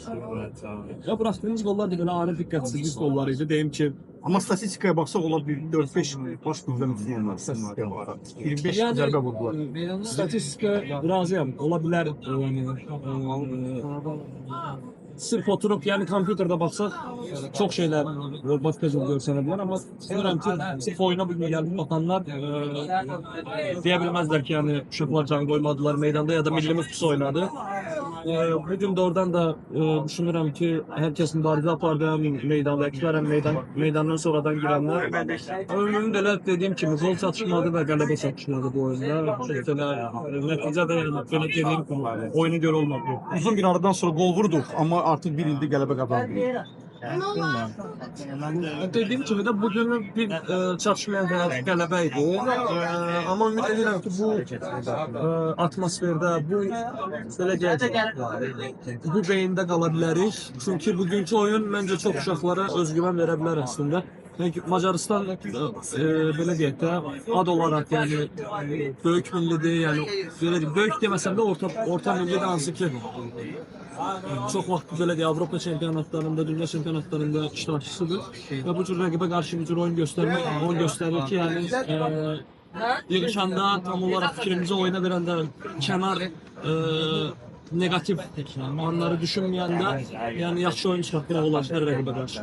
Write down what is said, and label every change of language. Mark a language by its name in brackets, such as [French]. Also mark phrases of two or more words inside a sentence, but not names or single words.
[Azerbaijani] Ya buraxdığımız qollar da belə ani diqqətsizlik qolları idi. Deyim ki, Amma statistikaya baxsaq ola bir 4-5 baş qüvvə müslümanlar statistikaya baxaq. 25 zərbə vurdular. Statistika razıyam. Ola bilər. [Turkish] Sırf oturup yani kompüterde baksak çok şeyler başka görsənebilir ama sanırım ki sırf oyuna gelmiş bakanlar diyebilmezler ki yani uşaqlar can koymadılar meydanda ya da millimiz pis oynadı. [Azerbaijani] Bugün de oradan da düşünürüm ki herkes mübarizə apardı meydandakılar meydandan sonradan girenler. Ömrümün de dediğim kimi gol çatışmadı ve qələbə çatışmadı bu oyunda. Nəticə də yani böyle dediğim kimi oyunu gör olmadı. Uzun bir aradan sonra gol vurduq, amma artıq bir ildir qələbə qazandıq. Dediğim gibi de bugün bir çatışmayan qələbə idi. Ama ümid edirəm ki bu atmosferde, bu bu beyində qala bilərik. Çünkü bugünkü oyun bence çok uşaqlara özgüven verə bilər aslında. Çünkü Macaristan belə deyək də ad olarak yani böyük millidir, yani belə deyək, böyük deməsəm də orta millidir hansı ki çok vaxt belə deyək Avropa çempionatlarında, dünya çempionatlarında iştirakçısıdır və bu cür rəqibə qarşı bir cür oyun göstərir ki, yani yığışanda tam olarak fikrimizi oyuna verəndə kənar negatif anları düşünməyəndə yəni yaxşı oyun çıxartmaq olar hər rəqibə qarşı.